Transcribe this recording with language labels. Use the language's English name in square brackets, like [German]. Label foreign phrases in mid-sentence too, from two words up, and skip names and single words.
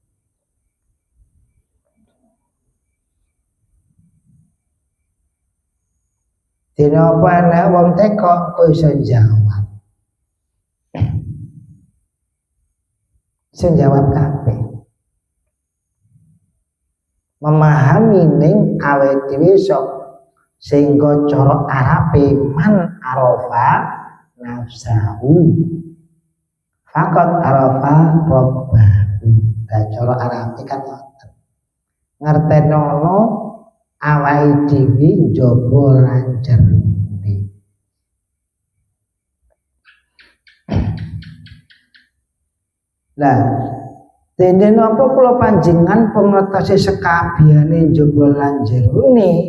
[Javanese] Dina apa ana wong teko kok iso jawab. Iso jawab kabeh. Memahami ning awake dhewe sok sehingga cara Arabe [Arabic] من عرف نفسه فقد عرف ربه. [Javanese] Nah cara Arabe kan ngoten. Ngertenono awake dhewe njaba lan jerone. Lah dene napa kula panjenengan pengertose sekabehane njaba lan jerone?